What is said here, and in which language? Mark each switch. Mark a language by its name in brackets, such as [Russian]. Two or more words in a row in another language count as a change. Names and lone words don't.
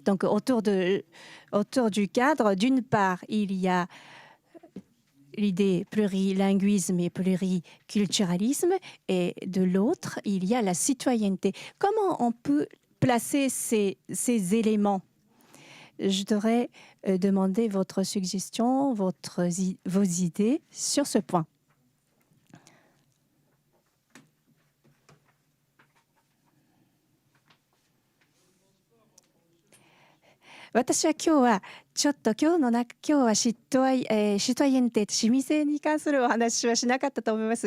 [French] Donc, autour du cadre, d'une part, il y a l'idée plurilinguisme et pluriculturalisme, et de l'autre, il y a la citoyenneté. Comment on peut placer ces éléments? Je devrais demander votre suggestion, vos idées sur ce point. [Japanese] 私は今日はちょっと今日はシトワイエンテ市民性に関するお話はしなかったと思います。